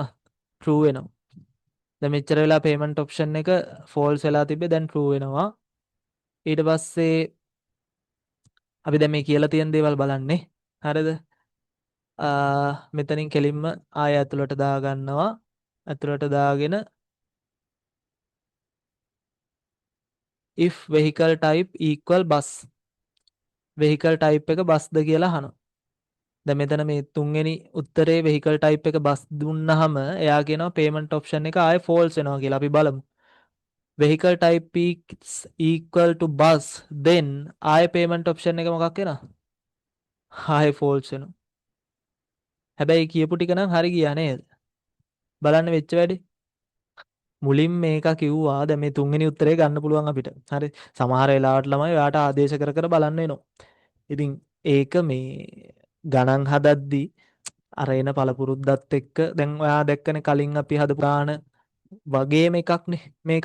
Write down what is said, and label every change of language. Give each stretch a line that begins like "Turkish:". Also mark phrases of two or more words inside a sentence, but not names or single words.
Sinhala: true වෙනවා. දැන් මෙච්චර වෙලා
English: payment option
Sinhala: එක false වෙලා තිබ්බේ දැන් true වෙනවා. ඊට පස්සේ අපි දැන් මේ කියලා තියෙන දේවල් බලන්නේ. හරිද? මෙතනින් කෙලින්ම ආය ඇතුළට දාගන්නවා. ඇතුළට දාගෙන
English: if vehicle type equal bus. vehicle type
Sinhala: එක බස්ද කියලා අහනවා. දැන් මෙතන මේ තුන්වෙනි උත්තරේ
English: vehicle type
Sinhala: එක බස් දුන්නාම එයා කියනවා
English: payment option
Sinhala: එක ආයේ false වෙනවා කියලා. අපි බලමු.
English: vehicle type is equal to bus then ආයේ payment option
Sinhala: එක මොකක් වෙනවා? ආයේ false වෙනවා. හැබැයි කියපු ටික නම් හරි ගියා නේද? බලන්න වෙච්ච වැඩේ. මුලින් මේක කිව්වා දැන් මේ තුන්වෙනි උත්තරේ ගන්න පුළුවන් අපිට. හරි. සමහර වෙලාවට ළමයි ඔයාට ආදේශ කර කර බලන්න වෙනවා. ඉතින් ඒක මේ ගණන් හදද්දී අර එන පළපුරුද්දත් එක්ක දැන් ඔයා දැක්කනේ කලින් අපි හදපු ගාන වගේම එකක්නේ මේක.